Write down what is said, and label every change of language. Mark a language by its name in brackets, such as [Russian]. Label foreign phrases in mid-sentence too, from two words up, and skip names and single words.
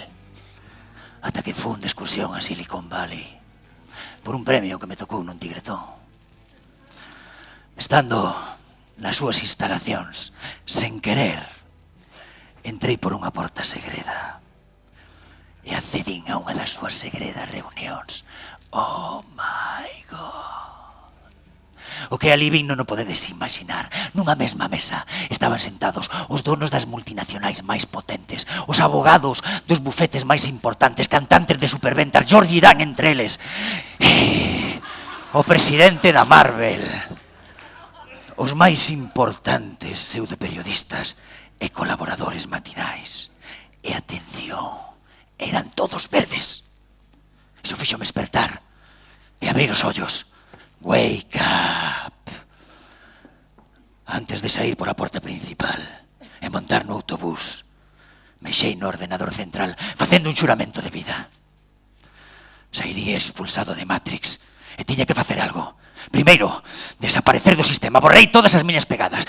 [Galician] Ata que fun de excursión a Silicon Valley por un premio que me tocou nun tigretón. Estando nas súas instalacións, sen querer, entrei por unha porta segreda e accedín a unha das súas segredas reunións. [English] Oh my God! [Galician] O que ali vin non o podedes imaginar. Nunha mesma mesa estaban sentados os donos das multinacionais máis potentes, os abogados dos bufetes máis importantes, cantantes de superventas, George Dan entre eles, o presidente da Marvel, os máis importantes pseudoperiodistas e colaboradores matinais. E atención, eran todos verdes. Iso fíxome espertar e abrir os ollos. [English] Wake up. [Galician] Antes de sair por a porta principal e montar no autobús, mexei no ordenador central facendo un xuramento de vida. Sairía expulsado de Matrix e tiña que facer algo. Primeiro, desaparecer do sistema. Borrei todas as miñas pegadas.